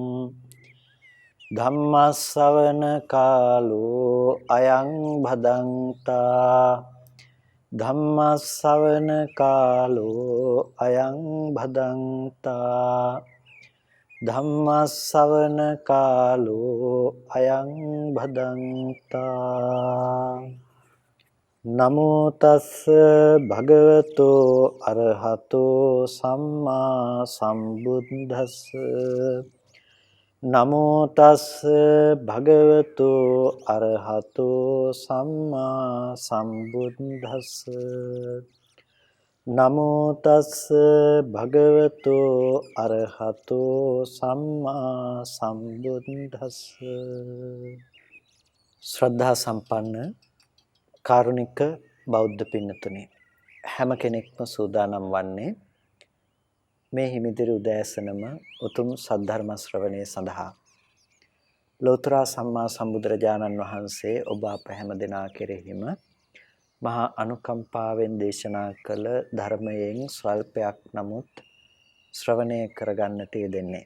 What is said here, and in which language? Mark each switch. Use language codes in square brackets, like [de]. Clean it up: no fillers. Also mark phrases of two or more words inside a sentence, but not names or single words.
[pi] ධම්මස්සවන කාලෝ අයං භදංතා ධම්මස්සවන කාලෝ අයං භදංතා ධම්මස්සවන කාලෝ අයං භදංතා නමෝ තස්ස භගවතෝ අරහතෝ සම්මා සම්බුද්දස්ස නමෝ තස්ස භගවතෝ අරහතෝ සම්මා සම්බුද්දස්ස නමෝ තස්ස භගවතෝ අරහතෝ සම්මා සම්බුද්දස්ස [si] ශ්‍රද්ධා සම්පන්න කාරුණික බෞද්ධ පින්නතුනි හැම කෙනෙක්ම සූදානම් වන්නේ මේ හිමිදිරි උදෑසනම උතුම් සද්ධර්ම ශ්‍රවණය සඳහා ලෝතර සම්මා සම්බුදුරජාණන් වහන්සේ ඔබ අප හැම දෙනා කෙරෙහිම මහා අනුකම්පාවෙන් දේශනා කළ ධර්මයෙන් ස්වල්පයක් නමුත් ශ්‍රවණය කරගන්නට යෙදෙන්නේ.